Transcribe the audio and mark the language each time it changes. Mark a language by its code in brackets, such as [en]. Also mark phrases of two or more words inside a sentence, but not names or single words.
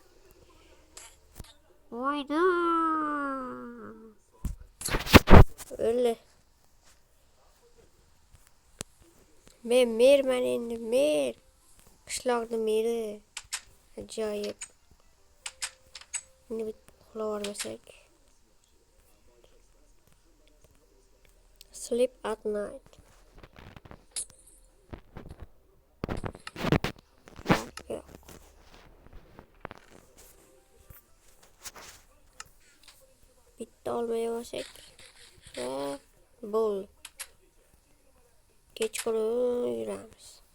[uz] Voyda. O'li. Men merman endi, mer. Qishloqni meri. Ajoyib. Endi uxlab olmasak. [en] Sleep at night. [uz] Bitta olmay olsak. Bo'l. Kechqurun yuramiz.